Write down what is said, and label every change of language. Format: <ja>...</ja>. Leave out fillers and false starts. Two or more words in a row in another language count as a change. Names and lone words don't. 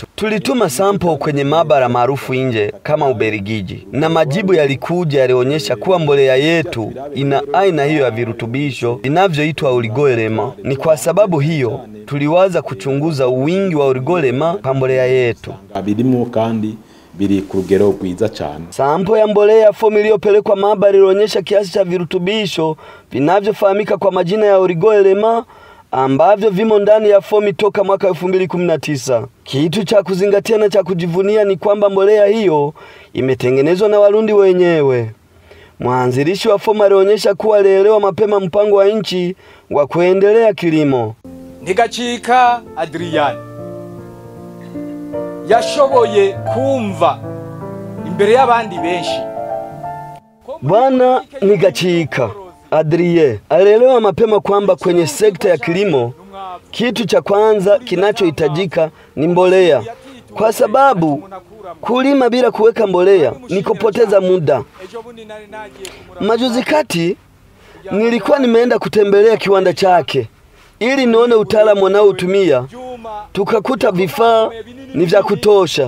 <sw>Tulituma sample kwenye maabara maarufu nje kama Ubelgiji, na majibu yalikuja yalionyesha kuwa mbolea yetu ina aina hiyo ya virutubisho vinavyoitwa oligoelema. Ni kwa sababu hiyo tuliwaza kuchunguza wingi wa oligoelema kwa mbolea yetu.</sw> <rn>Abirimo kandi biri ku rugero rwiza cyane.</rn> <sw>Sampo ya mbolea ya fomi iliyopelekwa maabara ilionyesha kiasi cha virutubisho vinavyofahamika kwa majina ya Origo-Elema ambavyo vimo ndani ya fomi toka mwaka 2019. Kitu cha kuzingatia na cha kujivunia ni kwamba mbolea hiyo imetengenezwa na Warundi wenyewe. Mwanzilishi wa fomi alionyesha kuwa alielewa mapema mpango wa nchi wa kuendelea kilimo.</sw> <rn>Ntigacika Adrian yashoboye kumva imbere y'abandi benshi.</rn> <sw>Bwana Ntigacika Adrien alielewa mapema kwamba kwenye sekta ya kilimo kitu cha kwanza kinachohitajika ni mbolea, kwa sababu kulima bila kuweka mbolea ni kupoteza muda. Majuzi kati nilikuwa nimeenda kutembelea kiwanda chake ili nione utaalamu wanaotumia, tukakuta vifaa ni vya kutosha.</sw>